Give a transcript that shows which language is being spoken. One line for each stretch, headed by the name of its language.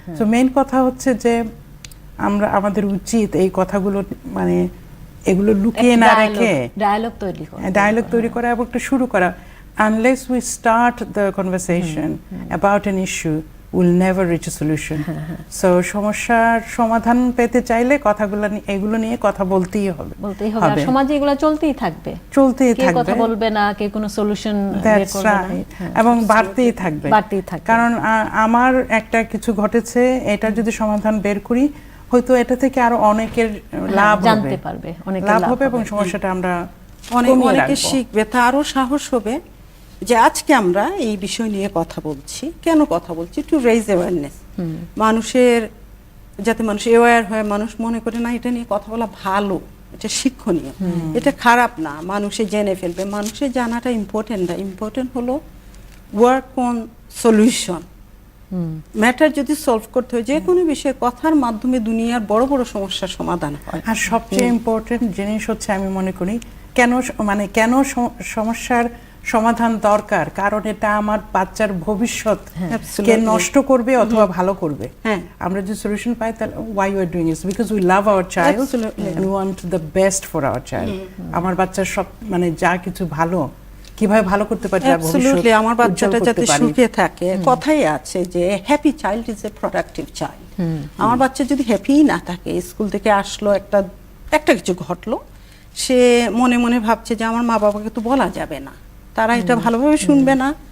Bangla: তো মেইন কথা হচ্ছে যে আমাদের উচিত এই কথাগুলো মানে এগুলো লুকিয়ে না রেখে ডায়ালগ তৈরি করা এবং একটু শুরু করা।
English: Unless we start the conversation about an issue, we'll never reach a solution.
Bangla: So সমস্যার সমাধান পেতে চাইলে এগুলো নিয়ে কথা বলতেই হবে। আর সমাজে এগুলো চলতেই থাকবে, কেউ কথা বলবে না, কেউ কোনো সলিউশন বের করবে না, এবং বাড়তেই থাকবে। কারণ আমার একটা কিছু ঘটেছে, এটা যদি সমাধান বের করি, হয়তো এটা থেকে আরো অনেকের লাভ জানতে পারবে, অনেক লাভ হবে, এবং সমস্যাটা আমরা অনেকে শিখবে, তারও সাহস হবে যে আজকে আমরা এই বিষয় নিয়ে কথা বলছি। কেন কথা বলছি?
English: to raise awareness,
Bangla: মানুষের যাতে মানুষ অ্যাওয়্যার হয়, মানুষ মনে করে না এটা নিয়ে কথা বলা ভালো, এটা শিক্ষণীয়, এটা খারাপ না, মানুষে জেনে ফেলবে। মানুষের জানাটা ইম্পর্টেন্ট না, ইম্পর্টেন্ট হলো
English: Work on solution.
Bangla: ম্যাটার যদি সলভ করতে হয়, যে কোনো বিষয়ে কথার মাধ্যমে দুনিয়ার বড় বড় সমস্যার সমাধান হয়। আর সবচেয়ে ইম্পর্টেন্ট জিনিস হচ্ছে আমি মনে করি কেন সমস্যার সমাধান দরকার, কারণ এটা আমার বাচ্চার ভবিষ্যৎ কে নষ্ট করবে অথবা ভালো করবে। আমরা যে সলিউশন পাই, তাহলে
English: why we are doing it because we love our child and we want the best for our child.
Bangla: আমার বাচ্চার সব মানে যা কিছু ভালো, কিভাবে ভালো করতে পারি, অ্যাবসলিউটলি আমার বাচ্চাটা যাতে সুখে থাকে। কথাই আছে যে
English: Happy child is a productive child.
Bangla: আমার বাচ্চা যদি হ্যাপি না থাকে, স্কুল থেকে আসলো, একটা কিছু ঘটলো, সে মনে মনে ভাবছে যে আমার মা বাবাকে তো বলা যাবে না, তারা এটা ভালোভাবে শুনবে না,